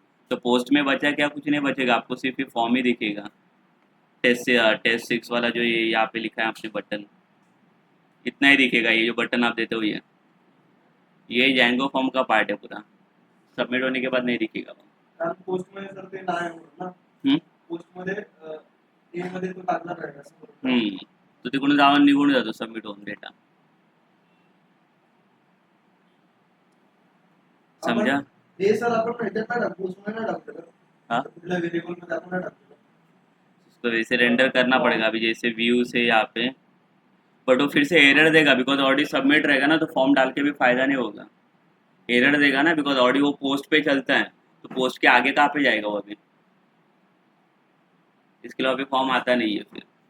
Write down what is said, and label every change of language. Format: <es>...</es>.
<hi>तो पोस्ट में बचा क्या, कुछ नहीं बचेगा, आपको सिर्फ ये फॉर्म ही दिखेगा। टेस्ट 6 वाला जो ये यहाँ पे लिखा है आपने बटन, इतना ही दिखेगा। ये जो बटन आप देते हो ये जैंगो फॉर्म का पार्ट है पूरा, सबमिट होने के बाद नहीं दिखेगा वो।</hi> <mr>पोस्टमध्ये सर ते नाही होत ना, हम्म? पोस्टमध्ये ए मध्ये तो टाकला पाहिजे असं बोलतो. तो तिकडून जाऊन निघून जातो सबमिट होऊन डेटा।</mr> <hi>समझा?</hi> <mr>हे सर आपण ह्याच्यात नाही टाकतो, पोस्टमध्ये नाही टाकतो.</mr> <hi>हाँ,</hi> <mr>कुठल्या व्हेरिएबल मध्ये आपण नाही टाकतो.</mr> <hi>इसको वैसे रेंडर करना पड़ेगा अभी, जैसे व्यू से यहाँ पे। बट वो फिर से एरर देगा, बिकॉज ऑडी सबमिट रहेगा ना, तो फॉर्म डाल के भी फायदा नहीं होगा। एरर देगा ना, बिकॉज ऑडी वो पोस्ट पे चलता है, तो पोस्ट के आगे कहाँ पे जाएगा वो अभी, इसके लिए अभी फॉर्म आता नहीं है फिर।</hi>